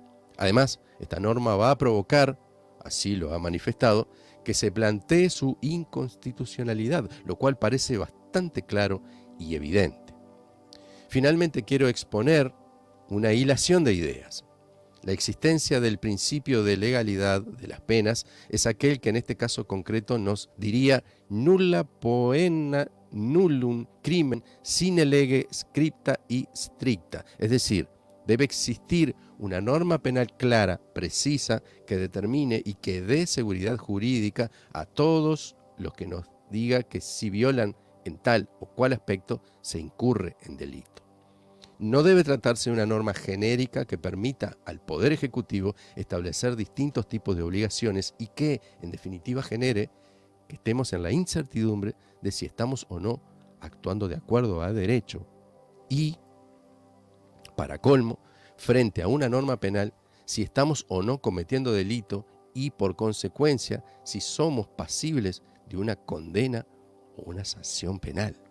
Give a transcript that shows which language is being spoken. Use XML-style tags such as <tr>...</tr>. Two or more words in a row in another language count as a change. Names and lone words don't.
<es>Además, esta norma va a provocar, así lo ha manifestado, que se plantee su inconstitucionalidad, lo cual parece bastante claro y evidente. Finalmente, quiero exponer una hilación de ideas. La existencia del principio de legalidad de las penas es aquel que en este caso concreto nos diría</es> <la>nulla poena nullum crimen sine lege scripta</la> <es>y stricta. Es decir, debe existir una norma penal clara, precisa, que determine y que dé seguridad jurídica a todos los que nos diga que si violan en tal o cual aspecto se incurre en delito. No debe tratarse de una norma genérica que permita al Poder Ejecutivo establecer distintos tipos de obligaciones y que, en definitiva, genere que estemos en la incertidumbre de si estamos o no actuando de acuerdo a derecho y, para colmo, frente a una norma penal, si estamos o no cometiendo delito y, por consecuencia, si somos pasibles de una condena o una sanción penal.</es>